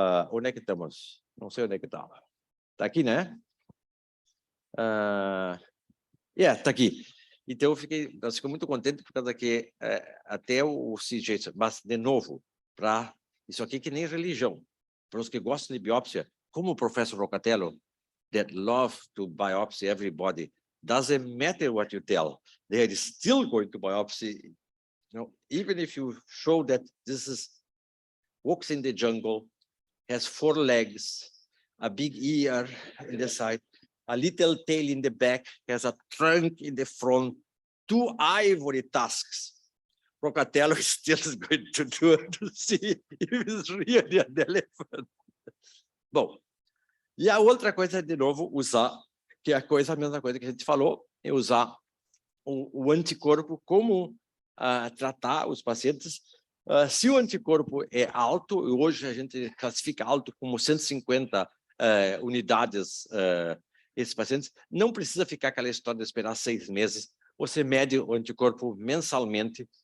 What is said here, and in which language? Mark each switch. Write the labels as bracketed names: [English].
[Portuguese] onde é que estamos? Não sei onde é que está. Está aqui, né? Está aqui. Então, nós ficamos muito contentes por causa que até o CJ, mas, de novo, isso aqui é que nem religião. Para os que gostam de biópsia, como o professor Rocatello, [English] that love to biopsy everybody, doesn't matter what you tell, they are still going to biopsy. Even if you show that walks in the jungle, has 4 legs, a big ear in the side, a little tail in the back, has a trunk in the front, 2 ivory tusks. Rocatello is still going to do it to see if it's really an elephant. [Portuguese] Bom, e a outra coisa é, de novo, usar, que é a mesma coisa que a gente falou, é usar o anticorpo como tratar os pacientes. Se o anticorpo é alto, hoje a gente classifica alto como 150 unidades, esses pacientes, não precisa ficar aquela história de esperar 6 meses, você mede o anticorpo mensalmente.